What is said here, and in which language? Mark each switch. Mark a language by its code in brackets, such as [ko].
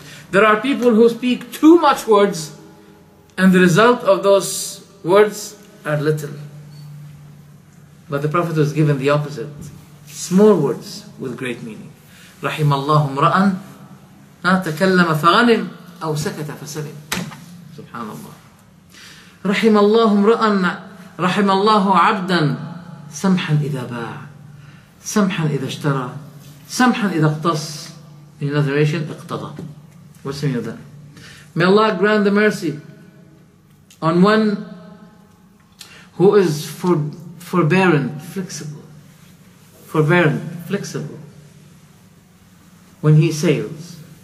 [en] There are people who speak too much words and the result of those words are little. But the Prophet was given the opposite. Small words with great meaning. [ar] رحم الله امرأ تكلم فغنم أو سكت فسلم. سبحان الله. رحم الله امرأ رحم الله عبدا سمحا إذا باع سمحا إذا اشترى سمحا إذا اقتص. [en] In another narration, اقتضى. What's the meaning of that? May Allah grant the mercy on one who is forbearant, flexible. Forbearant, flexible. When he sales.